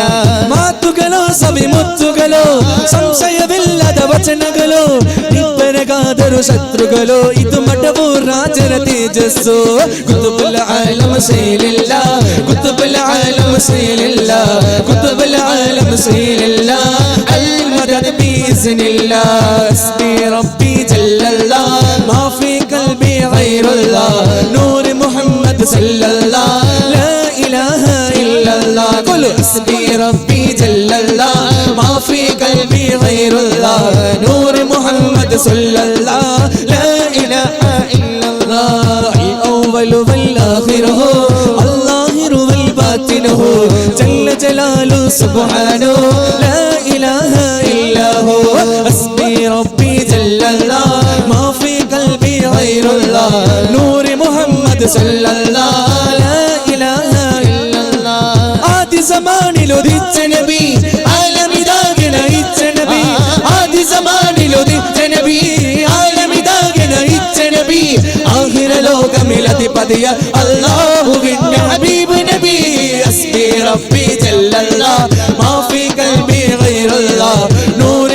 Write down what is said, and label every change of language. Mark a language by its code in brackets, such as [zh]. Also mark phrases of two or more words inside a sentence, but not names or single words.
[kn] ಮಾತುಗಳು ಸವಿ ಮುತ್ತುಗಳು ಸಂಶಯವಿಲ್ಲದ ವಚನಗಳು ನಿಬ್ಬರಗಾದರು ಶತ್ರುಗಳು ಇದು ಮಠವು ರಾಜರ ತೇಜಸ್ಸು [ar] قطب العالم شيئا لله قطب العالم شيئا لله قطب العالم شيئا لله المدد بإذن الله حسبي ربي جل الله ما في قلبي غير الله نور محمد صلى الله لا إله إلا الله قل حسبي ربي جل الله ما في قلبي غير الله نور محمد صلى الله لا إله إلا الله الأول والآخر الظاهر والباطن جل جلاله سبحانه لا إله إلا هو حسبي ربي جل الله ما في قلبي غير الله نور محمد صلى الله لا إله إلا الله [ml] ആദി സമാനിൽ ഉദിച്ച നബി ആലമിദാകെ നയിച്ച നബി ആദി സമാനിൽ ഉദിച്ച നബി ആലമിദാകെ നയിച്ച നബി ആഖിറ ലോകമിൽ അധിപതിയ അല്ലാഹുവിന്റെ ഹബീബ് നബി [ar] حسبي ربي جل الله ما في قلبي غير الله نور